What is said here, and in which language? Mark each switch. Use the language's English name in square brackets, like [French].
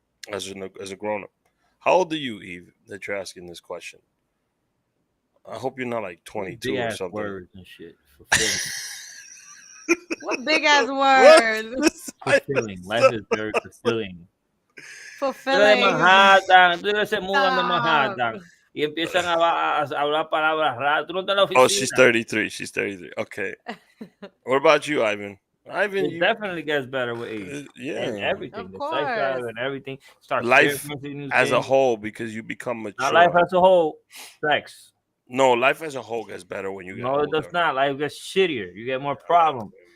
[English] As a grown up. How old are you, Eve? That you're asking this question. I hope you're not like 22 or something. Words and shit. What big ass words? Fulfilling. Life is very fulfilling. Fulfilling. Manhattan. [Spanish] Tú se mudan de Manhattan y empiezan a hablar palabras raras. Tú no estás en la oficina. [English] Oh, she's 33. She's 33. Okay. What about you, Ivan? It definitely gets better with age. And everything. Of the course. sex drive and everything. Start life as a whole, because you become mature. Not life as a whole. Sex. No, life as a whole gets better when you get older. No, it does not. Life gets shittier. You get more problems.